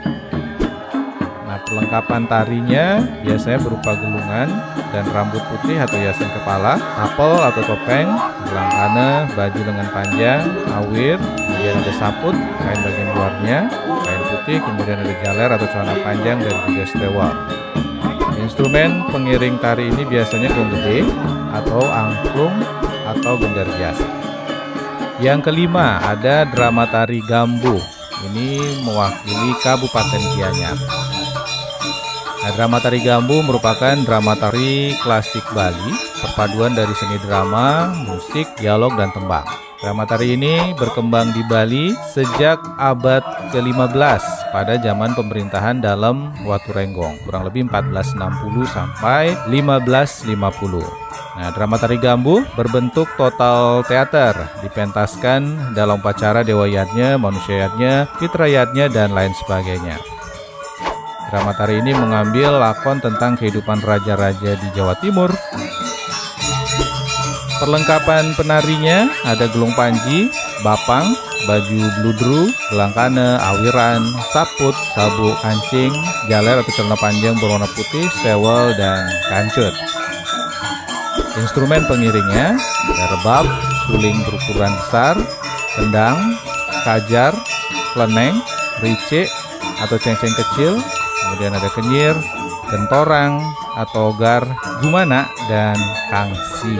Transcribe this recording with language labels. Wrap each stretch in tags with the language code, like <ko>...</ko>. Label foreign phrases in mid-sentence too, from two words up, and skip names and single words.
<id>Nah, perlengkapan tarinya biasanya berupa gelungan dan rambut putih atau hiasan kepala, tapel atau topeng, gelang kana, baju lengan panjang, awir, kemudian ada saput, kain bagian luarnya, kain putih, kemudian ada jaler atau celana panjang, dan juga stewal. Instrumen pengiring tari ini biasanya gong gede atau angklung atau gendar biasa. Yang kelima, ada drama tari Gambuh. Ini mewakili Kabupaten Gianyar. Nah, drama tari Gambuh merupakan drama tari klasik Bali, perpaduan dari seni drama, musik, dialog, dan tembang. Drama tari ini berkembang di Bali sejak abad ke-15 pada zaman pemerintahan Dalem Waturenggong, kurang lebih 1460 sampai 1550. Nah, drama tari Gambuh berbentuk total teater, dipentaskan dalam upacara Dewa Yatnya, Manusia Yatnya, Fitra Yatnya, dan lain sebagainya. Drama tari ini mengambil lakon tentang kehidupan raja-raja di Jawa Timur. Perlengkapan penarinya ada gelung panji, bapang, baju bludru, gelang kana, awiran, saput, sabuk kancing, jaler atau celana panjang berwarna putih, sewel, dan kancut. Instrumen pengiringnya ada rebab, suling berukuran besar, kendang, kajar, kleneng, ricik atau cengceng kecil, kemudian ada kenyir, gentorang atau gar, gumana, dan kangsi.</id>